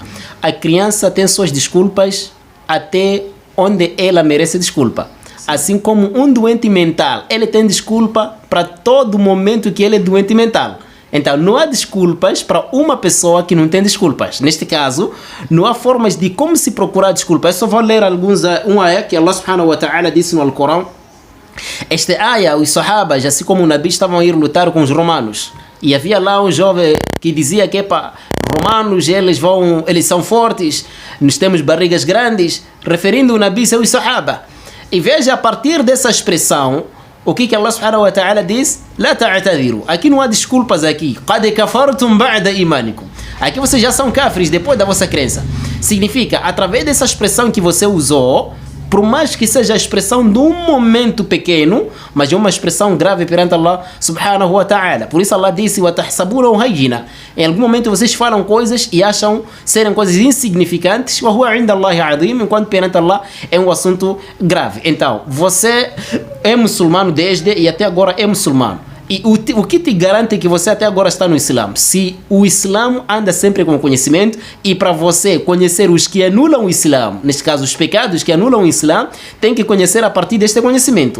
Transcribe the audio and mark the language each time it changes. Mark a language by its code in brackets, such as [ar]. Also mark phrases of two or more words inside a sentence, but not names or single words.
[pt] A criança tem suas desculpas até onde ela merece desculpa. Assim como um doente mental, ele tem desculpa para todo momento que ele é doente mental. Então, não há desculpas para uma pessoa que não tem desculpas. Neste caso, não há formas de como se procurar desculpas. Eu só vou ler um ayah que Allah [ar] سبحانه وتعالى [pt] disse no Alcorão: Este aya, os sahabas, assim como o Nabi, estavam a ir lutar com os romanos. E havia lá um jovem que dizia que, romanos, eles são fortes, nós temos barrigas grandes, referindo o Nabi aos sahaba. E veja, a partir dessa expressão, o que Allah [ar] سبحانه وتعالى [pt] diz? [ar] لا تعتذروا. [pt] Aqui não há desculpas aqui. [ar] قد كفرتم بعد إيمانكم. [pt] Aqui vocês já são kafirs depois da vossa crença. Significa, através dessa expressão que você usou, por mais que seja a expressão de um momento pequeno, mas é uma expressão grave perante Allah [ar] سبحانه وتعالى. [pt] Por isso Allah disse: [ar] وَتَحْسَبُونَهُ هَيِّنًا. [pt] Em algum momento vocês falam coisas e acham serem coisas insignificantes, [ar] وَهُوَ عِنْدَ اللَّهِ عَظِيمٌ, [pt] enquanto perante Allah é um assunto grave. Então, você é muçulmano desde e até agora é muçulmano. E o que te garante que você até agora está no Islã? Se o Islã anda sempre com conhecimento, e para você conhecer os que anulam o Islã, neste caso os pecados que anulam o Islã, tem que conhecer a partir deste conhecimento.